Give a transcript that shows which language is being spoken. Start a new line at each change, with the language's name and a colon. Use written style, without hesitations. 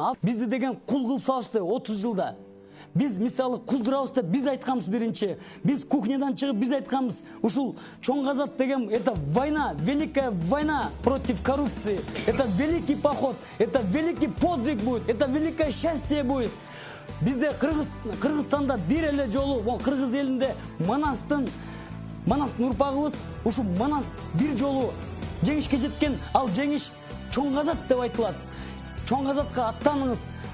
Kyrgyz: Ал бизди деген кул кылып салышты 30 жылда. Biz misалы куздурабыз деп биз айтканбыз биринчи. Биз кухнядан чыгып биз айтканбыз. Ушул чоң казат деген
Russian: это война, великая война против коррупции. Это великий поход, это великий подвиг будет, это великое счастье будет.
Kyrgyz: Бизде Кыргызстанда бир эле жолу, кыргыз элинде Манастын урпагыбыз, ушу Манас бир жолу жеңишке жеткен, ал жеңиш чоң казат деп айтылат. Чоң казатка аттаныңыз.